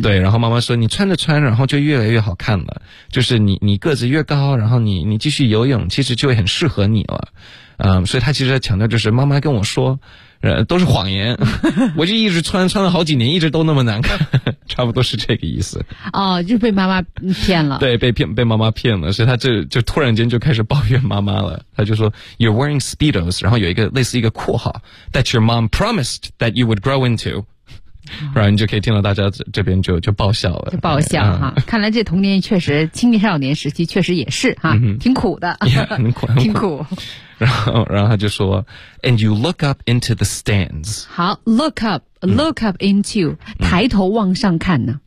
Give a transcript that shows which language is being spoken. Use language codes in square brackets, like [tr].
[zh] 对，然后妈妈说你穿着穿着然后就越来越好看了，就是你个子越高，然后你继续游泳其实就很适合你了。嗯，所以她其实在强调就是妈妈跟我说都是谎言，我就一直穿了好几年一直都那么难看，差不多是这个意思。哦，就被妈妈骗了。对，被妈妈骗了，所以她就突然间就开始抱怨妈妈了。她就说 [en] You're wearing Speedos, [zh] 然后有一个类似一个括号 [en] That your mom promised that you would grow into。 [zh] 然后你就可以听到大家这边就爆笑了，就爆笑哈、嗯！看来这童年确实，青年少年时期确实也是哈、嗯，挺苦的， yeah, 很苦，挺苦。然后他就说 [en] ，And you look up into the stands。 [zh] 好 ， [en] look up， look、嗯、up into，、 [zh] 嗯、抬头往上看呢。